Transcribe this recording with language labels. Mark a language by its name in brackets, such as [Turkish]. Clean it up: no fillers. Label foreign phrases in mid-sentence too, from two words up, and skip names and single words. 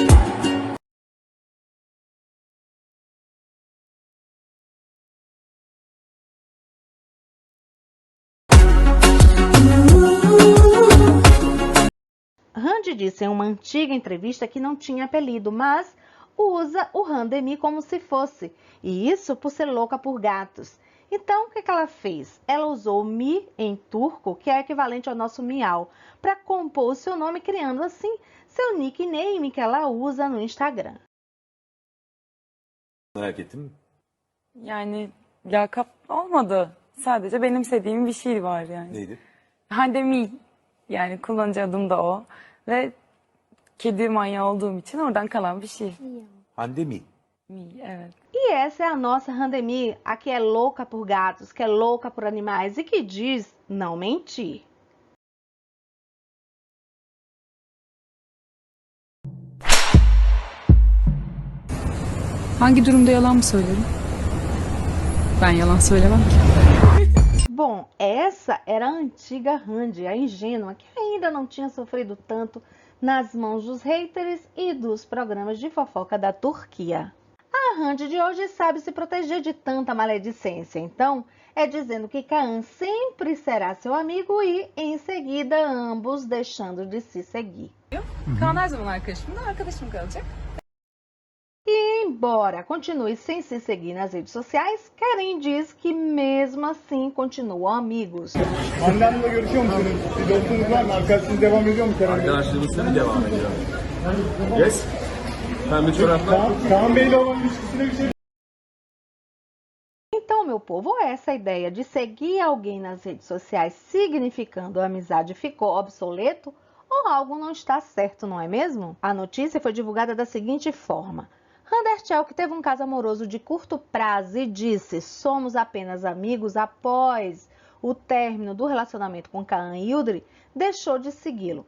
[Portuguese] Randy disse em uma antiga entrevista que não tinha apelido, mas usa o Randemi como se fosse, e isso por ser louca por gatos. Então, o que ela fez? Ela usou Mi em turco, que é equivalente ao nosso Miau, para compor o seu nome, criando assim seu nickname que ela usa no Instagram. [Turkish] Merak ettim. Yani lakap olmadı. Sadece benimsediğim bir şey var yani. Neydi? Handemi. Yani kullanıcı adım da o. Ve kedi manyağı olduğum için oradan kalan bir şey. Handemi. Mi, evet. [Portuguese] E essa é a nossa Randemi, a que é louca por gatos, que é louca por animais e que diz não mentir. [Turkish] Hangi durumda yalan mı söylerim? Ben yalan söylemem ki. [Portuguese] Bom, essa era a antiga Randy, a ingênua, que ainda não tinha sofrido tanto nas mãos dos haters e dos programas de fofoca da Turquia. A Randy de hoje sabe se proteger de tanta maledicência, então é dizendo que Kaan sempre será seu amigo e, em seguida, ambos deixando de se seguir. [Turkish] Kaan her zaman arkadaşım da arkadaşım kalacak. [Portuguese] E embora continue sem se seguir nas redes sociais, Keren diz que mesmo assim continuam amigos. [Turkish] Annemle görüşüyor musunuz? Bir dostunuz var mı? Arkadaşınız devam ediyor mu Kerem Bey? Arkadaşlığımız tabii devam ediyor. Yes. Pembe çoraplar. Kaan Bey'le olan ilişkisine bir şey... [Portuguese] Então, meu povo, essa ideia de seguir alguém nas redes sociais significando amizade ficou obsoleto ou algo não está certo, não é mesmo? A notícia foi divulgada da seguinte forma. Randerchel, que teve um caso amoroso de curto prazo e disse somos apenas amigos após o término do relacionamento com Kaan e Yudiri, deixou de segui-lo.